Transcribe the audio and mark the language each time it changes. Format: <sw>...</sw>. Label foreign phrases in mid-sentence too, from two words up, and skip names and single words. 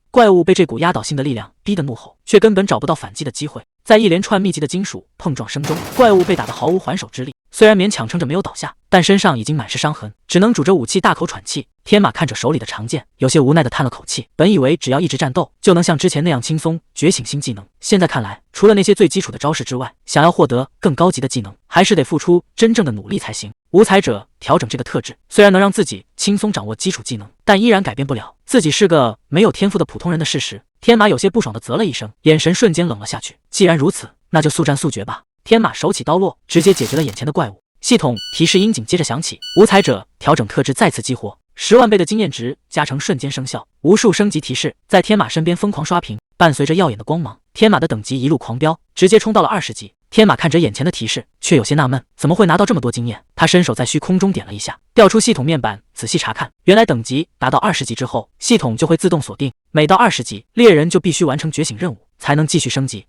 <zh>怪物被這股壓倒性的力量逼得怒吼，卻根本找不到反擊的機會。在一連串密集的金屬碰撞聲中，怪物被打得毫無還手之力，雖然勉強撐着沒有倒下，但身上已經滿是傷痕，只能拄着武器大口喘氣。天馬看着手裡的長劍，有些無奈地嘆了口氣。本以為只要一直戰鬥，就能像之前那樣輕鬆覺醒新技能，現在看來，除了那些最基礎的招式之外，想要獲得更高級的技能，還是得付出真正的努力才行。無才者調整這個特質，雖然能讓自己輕鬆掌握基礎技能，但依然改變不了自己是個沒有天賦的普通人的事實。天馬有些不爽地嘖了一聲，眼神瞬間冷了下去。既然如此，那就速戰速決吧。天馬手起刀落，直接解決了眼前的怪物。系統提示音紧接着響起，无才者調整特質再次激活，10萬倍的經驗值加成瞬間生效，無數升級提示在天馬身邊瘋狂刷屏，伴隨着耀眼的光芒，天馬的等級一路狂飆，直接衝到了20級。天馬看着眼前的提示，卻有些納悶，怎麼會拿到這麼多經驗？他伸手在虛空中點了一下，調出系統面板，仔細查看，原來等級達到20級之後，系統就會自動鎖定，每到20級，獵人就必須完成覺醒任務，才能繼續升級。</zh>